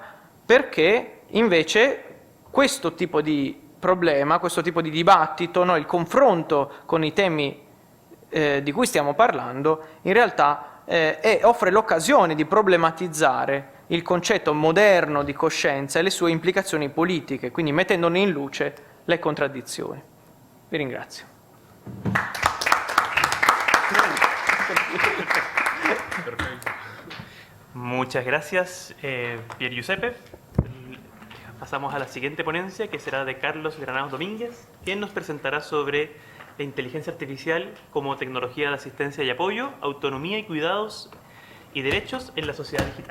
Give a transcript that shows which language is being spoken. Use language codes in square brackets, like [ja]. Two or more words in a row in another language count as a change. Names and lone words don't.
[it] Perché invece questo tipo di problema, questo tipo di dibattito, no, il confronto con i temi di cui stiamo parlando, in realtà offre l'occasione di problematizzare il concetto moderno di coscienza e le sue implicazioni politiche, quindi mettendone in luce le contraddizioni. Vi ringrazio. [es] Muchas gracias, Pier Giuseppe. Pasamos a la siguiente ponencia, que será de Carlos Granados Domínguez, quien nos presentará sobre la inteligencia artificial como tecnología de asistencia y apoyo, autonomía y cuidados y derechos en la sociedad digital.